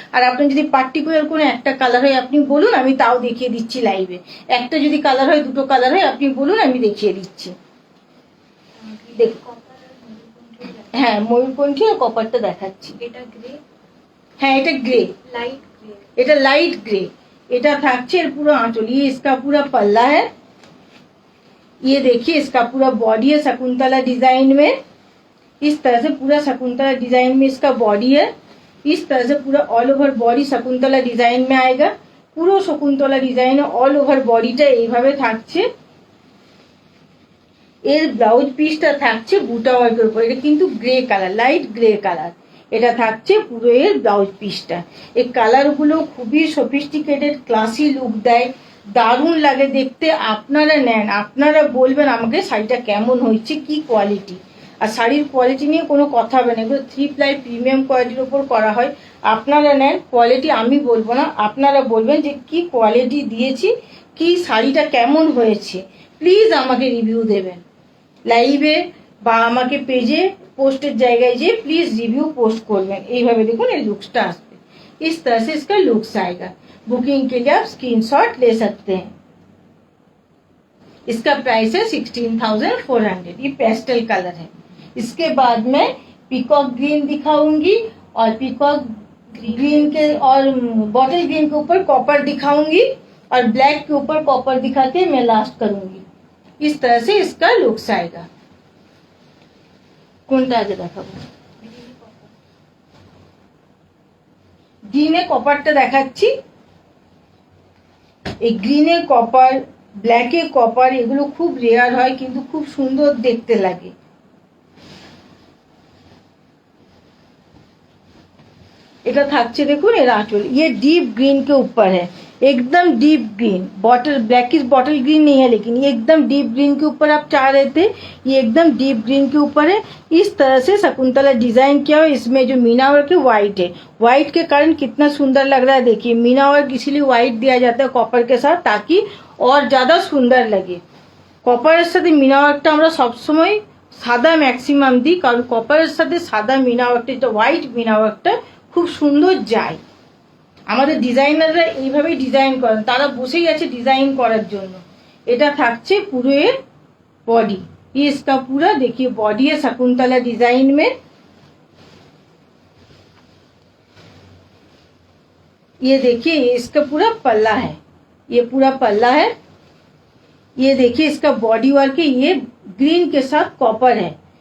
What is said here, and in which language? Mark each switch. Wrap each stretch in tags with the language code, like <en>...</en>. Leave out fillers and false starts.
<bn>আর আপনি যদি পার্টিকুলার কোনো একটা কালার হয় আপনি বলুন, আমি তাও দেখিয়ে দিচ্ছি লাইভে। একটা যদি কালার হয়, দুটো কালার হয়, আপনি বলুন, আমি দেখিয়ে দিচ্ছি। দেখুন, হ্যাঁ ময়ূরকণ্ঠী আর কপারটা দেখাচ্ছি। এটা গ্রে, হ্যাঁ এটা গ্রে, লাইট গ্রে, এটা লাইট গ্रे। এটা থাকছে এর পুরো</bn> <hi>आंचल, ये इसका पूरा पल्ला है। ये देखिए इसका पूरा बॉडी है शकुंतला डिजाइन में। इस तरह से पूरा शकुंतला डिजाइन में इसका बॉडी है। इस तरह से पूरा all over body Shakuntala design में आएगा।</hi> <bn>পুরো শকুন্তলা ডিজাইনে অল ওভার বডিটা এইভাবে থাকছে। এর ব্লাউজ পিসটা থাকছে বুটা ওয়ার্কের উপর। এটা কিন্তু grey colour, light grey colour. এটা থাকছে পুরো এর ব্লাউজ পিসটা। এই কালারগুলো খুবই সফিস্টিকেটেড, ক্লাসি লুক দেয়, দারুণ লাগে দেখতে। আপনারা নেন, আপনারা বলবেন আমাকে শাড়িটা কেমন হয়েছে, কি কোয়ালিটি। আর শাড়ির কোয়ালিটি নিয়ে কোনো কথা হবে না, এগুলো 3 প্লাই প্রিমিয়াম কোয়ালিটির ওপর করা হয়। আপনারা নেন, কোয়ালিটি আমি বলবো না, আপনারা বলবেন যে কি কোয়ালিটি দিয়েছি, কি শাড়িটা কেমন হয়েছে। প্লিজ আমাকে রিভিউ দেবেন লাইভে বা আমাকে পেজে পোস্টের জায়গায় যেয়ে প্লিজ রিভিউ পোস্ট করবেন। এইভাবে দেখুন এই লুকসটা আসবে।</bn> <hi>इस तरह से इसका लुक्स आएगा। बुकिंग के लिए आप स्क्रीनशॉट ले सकते हैं। इसका प्राइस है 16,400। ये पेस्टल कलर है। इसके बाद में पीकॉक ग्रीन दिखाऊंगी और पीकॉक ग्रीन के और बॉटल ग्रीन के ऊपर कॉपर दिखाऊंगी और ब्लैक के ऊपर कॉपर दिखा के मैं लास्ट करूंगी। इस तरह से इसका लुक्स आएगा।</hi> <bn>কোনটা আগে দেখাবো? গ্রিনে কপারটা দেখাচ্ছি। এই গ্রিনে কপার, ব্ল্যাকে কপার, এগুলো খুব রেয়ার হয় কিন্তু খুব সুন্দর দেখতে লাগে। এটা থাকছে দেখুন এর आंचल।</bn> <hi>ये डीप ग्रीन के ऊपर है, एकदम deep green. Bottle blackish bottle green नहीं है, लेकिन ये एकदम डीप ग्रीन के ऊपर आप चाह रहे थे, ये एकदम डीप ग्रीन के ऊपर है। इस तरह से शकुंतला डिजाइन किया हुआ। इसमें जो मीना वर्क है व्हाइट है, व्हाइट के कारण कितना सुंदर लग रहा है। देखिए मीना वर्क इसीलिए व्हाइट दिया जाता है कॉपर के साथ, ताकि और ज्यादा सुंदर लगे।</hi> <bn>কপারের সাথে মিনা ওয়ার্কটা আমরা সবসময় সাদা ম্যাক্সিমাম দিই, কারণ কপারের সাথে সাদা মিনা ওয়ার্কটা, যেটা হোয়াইট মিনা ওয়ার্কটা খুব সুন্দর যায়। আমাদের ডিজাইনাররা এইভাবেই ডিজাইন করেন, তারা বসেই আছে ডিজাইন করার জন্য। এটা থাকছে পুরো এর बॉडी।</bn> <hi>ये इसका पूरा देखिए बॉडी है शकुंतला डिजाइन में। ये देखिए ये इसका पूरा पल्ला है, ये पूरा पल्ला है। ये देखिए इसका बॉडी वर्क है, ये ग्रीन के साथ कॉपर है।</hi>